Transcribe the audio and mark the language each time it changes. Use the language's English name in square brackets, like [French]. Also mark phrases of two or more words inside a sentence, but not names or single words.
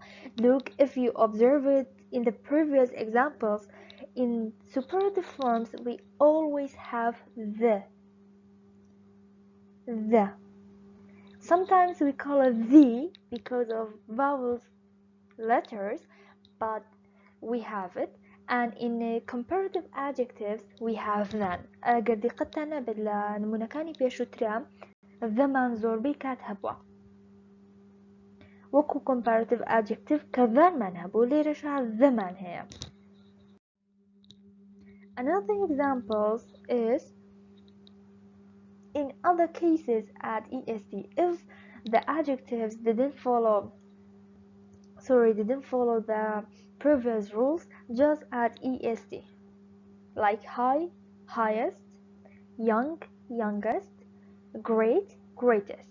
[English] Look, if you observe it in the previous examples, in superlative forms we always have the. Sometimes we call it the because of vowels letters, but we have it. And in comparative adjectives we have than. [Central Kurdish] ئەگەر دیقەتتان نەبێت لە نمونەکانی پێشووترا theمان زۆربەی کات هەبووە وەکو [English] comparative adjective [Central Kurdish] کە thanمان هەبوو لێرەشا theمان هەیە. [English] Another example is in other cases add est if the adjectives didn't follow the previous rules, just add est, like high, highest, young, youngest, great, greatest.